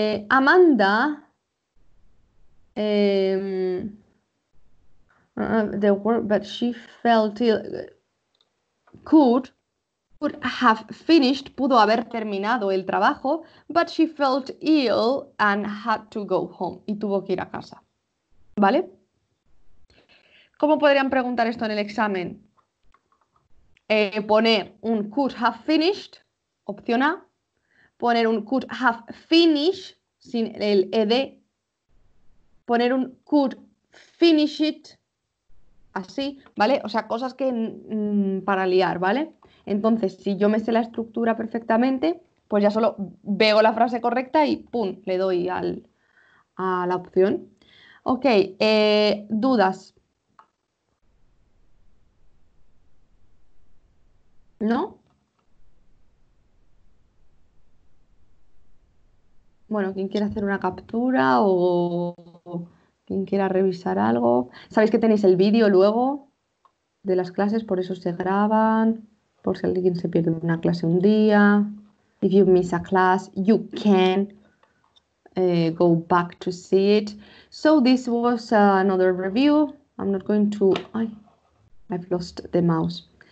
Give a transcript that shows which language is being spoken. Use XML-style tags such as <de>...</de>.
<en>Amanda, the word, but she felt ill. Could have finished,</en> <es>pudo haber terminado el trabajo,</es> <en>but she felt ill and had to go home.</en> <es>Y tuvo que ir a casa. ¿Vale? ¿Cómo podrían preguntar esto en el examen? Poner un could have finished, opción A. Poner un could have finished sin el ed. poner un could finish it, así, ¿vale? O sea, cosas que para liar, ¿vale? Entonces, si yo me sé la estructura perfectamente, pues ya solo veo la frase correcta y ¡pum! Le doy a la opción. Ok, dudas. ¿No? Bueno, quien quiera hacer una captura o quien quiera revisar algo. Sabéis que tenéis el vídeo luego de las clases, por eso se graban, por si alguien se pierde una clase un día.</es> <en>If you miss a class, you can go back to see it. So this was another review. I'm not going to... I've lost the mouse.</en>